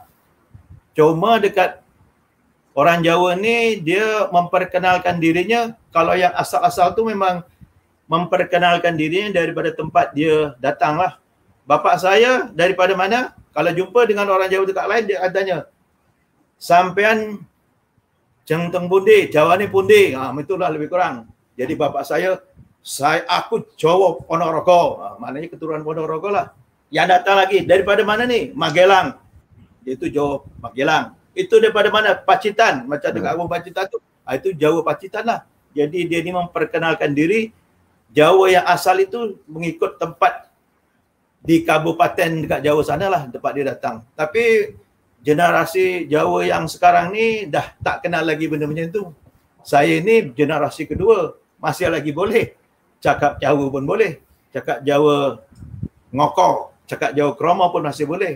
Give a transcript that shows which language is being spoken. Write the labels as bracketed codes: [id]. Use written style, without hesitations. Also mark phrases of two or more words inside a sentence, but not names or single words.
[ms] Cuma dekat orang Jawa ni, dia memperkenalkan dirinya, kalau yang asal-asal tu memang memperkenalkan dirinya daripada tempat dia datang lah. Bapak saya daripada mana? Kalau jumpa dengan orang Jawa dekat lain, dia tanya, [jv] sampean Ceng teng pundi, Jawa ni pundi. [ms] Itulah lebih kurang. Jadi bapak aku Jawa Ponorogo. Maknanya keturunan Ponorogo lah. Yang datang lagi daripada mana nih? Magelang. Itu Jawa Magelang. Itu daripada mana? Pacitan. Macam dekat Agung Pacitan tu. Itu Jawa Pacitan lah. Jadi dia ni memperkenalkan diri Jawa yang asal itu mengikut tempat di kabupaten dekat Jawa sana lah tempat dia datang. Tapi generasi Jawa yang sekarang ni dah tak kenal lagi benda macam tu. Saya ni generasi kedua, masih lagi boleh cakap Jawa pun boleh, cakap Jawa ngokor, cakap Jawa kromo pun masih boleh.